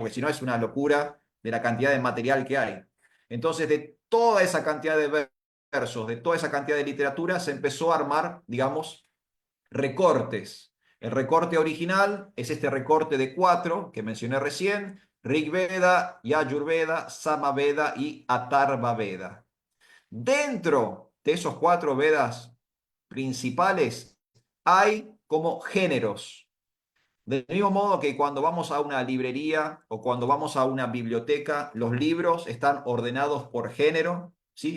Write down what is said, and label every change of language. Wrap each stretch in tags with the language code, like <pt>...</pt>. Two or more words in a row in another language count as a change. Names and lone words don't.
<es>Porque si no es una locura de la cantidad de material que hay. Entonces, de toda esa cantidad de versos, de toda esa cantidad de literatura, se empezó a armar, digamos, recortes. El recorte original es este recorte de cuatro que mencioné recién: Rig Veda, Yajur Veda, Sama Veda y Atharva Veda. Dentro de esos cuatro Vedas principales hay como géneros. Del mismo modo que cuando vamos a una librería o cuando vamos a una biblioteca, los libros están ordenados por género, ¿sí?</es>